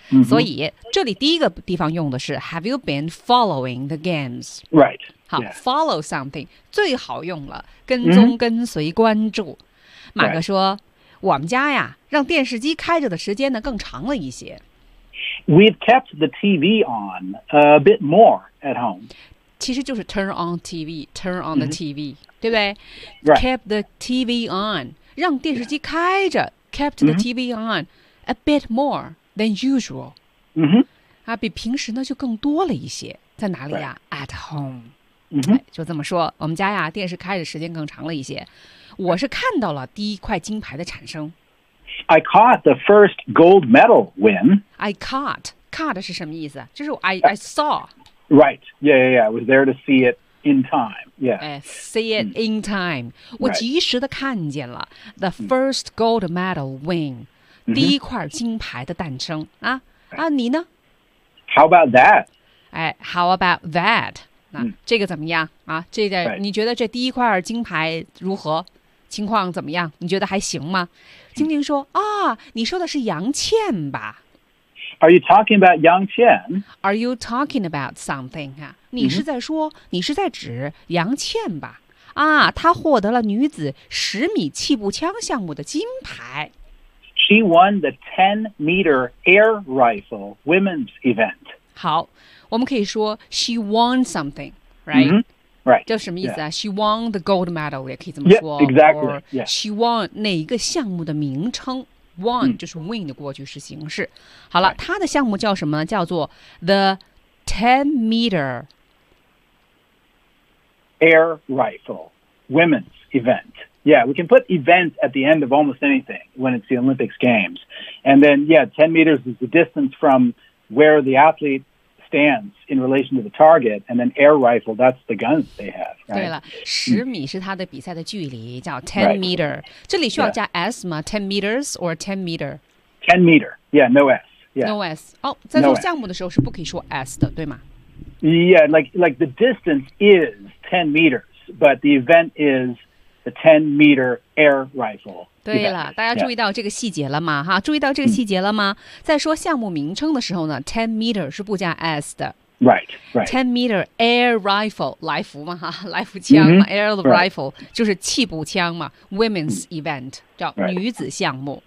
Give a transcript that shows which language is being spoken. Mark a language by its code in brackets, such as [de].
[zh] Mm-hmm. 所以这里第一个地方用的是 [en] Have you been following the games? Right. [zh] 好、 [en] yeah. ， follow something [zh] 最好用了，跟踪、 mm-hmm. 跟随关注。马哥说， [en] right. [zh] 我们家呀，让电视机开着的时间呢更长了一些。 [en] We've kept the TV on a bit more at home. [zh] 其实就是 [en] turn on TV, turn on the TV,、mm-hmm. [zh] 对不对、 [en] right. Kept the TV on, [zh] 让电视机开着、 [en] yeah. kept the、mm-hmm. TV on a bit more than usual.、 Mm-hmm. [zh] 啊、比平时呢就更多了一些。在哪里呀、 [en] right. At home.、 Mm-hmm. 哎、 [zh] 就这么说，我们家呀电视开着时间更长了一些。我是看到了第一块金牌的产生。 [en] I caught the first gold medal win. I caught. Caught [zh] 是什么意思？就是 [en] I saw. Right. Yeah, yeah, yeah. I was there to see it in time. Yeah. See it in time.、Mm-hmm. [zh] 我及时的看见了、 [en] right. the first gold medal win,、mm-hmm. [zh] 第一块金牌的诞生啊、 [en] right. [zh] 啊！你呢 [en] ？How about that? [zh] 哎 ， [en] How about that? [zh] 那、mm-hmm. 这个怎么样啊？这个、 [en] right. [zh] 你觉得这第一块金牌如何？情况怎么样？你觉得还行吗？晶晶说、mm-hmm. 啊，你说的是杨倩吧？ [en] Are you talking about Yang Qian? Are you talking about something?、 [zh] 啊、你是在说、 [en] mm-hmm. [zh] 你是在指杨倩吧、啊、她获得了女子十米气步枪项目的金牌。 [en] She won the 10-meter air rifle women's event. [zh] 好，我们可以说 [en] she won something, right?、 Mm-hmm. Right. [zh] 这什么意思啊、 [en] yeah. She won the gold medal, [zh] 也可以这么说。 [en] Yeah, exactly. Or she won [zh] 哪一个项目的名称。 [en] Won、mm. [zh] 就是 [en] win [zh] 的过去式形式。好了、 [en] right. [zh] 他的项目叫什么呢，叫做 [en] the 10 meter air rifle women's event. Yeah, we can put event at the end of almost anything when it's the Olympics games. And then, yeah, 10 meters is the distance from where the athlete stands in relation to the target, and then air rifle, that's the guns they have.、Right? [zh] 对了，十米是他的比赛的距离，叫 ten meter.、 [en] Right. [zh] 这里需要加 [en] s 吗 ？Ten meters or ten meter? Ten meter. Yeah, no s. Yeah, no s. [zh] 哦，在做项目的时候是不可以说 s 的，对吗 [en] ？Yeah, like the distance is 10 meters, but the event is the 10 meter air rifle. [zh] 对了，大家注意到这个细节了吗、 [en] yeah. [zh] 哈，注意到这个细节了吗、嗯、在说项目名称的时候呢 10 meter 是不加 s 的 [en] right 10 meter air rifle [zh] 来福嘛哈，来福枪嘛、 mm-hmm. [en] air rifle、 right. [zh] 就是气步枪嘛 [en] women's event [zh] 叫女子项目、